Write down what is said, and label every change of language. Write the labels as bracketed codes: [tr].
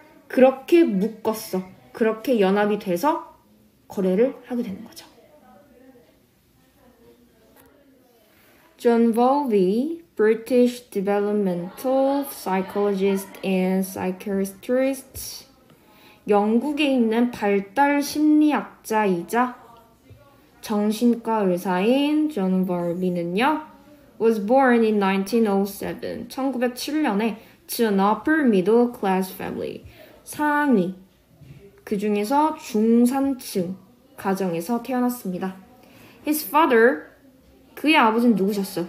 [ko] 그렇게 묶었어. 그렇게 연합이 돼서 거래를 하게 되는 거죠. [en] John Bowlby, British developmental psychologist and psychiatrist, [ko] 영국에 있는 발달 심리학자이자 정신과 의사인 존 버비는요, [en] was born in 1907, [ko] 1907년에 [en] to an upper middle class family, [ko] 상위, 그 중에서 중산층 가정에서 태어났습니다. [en] His father, [ko] 그의 아버지는 누구셨어?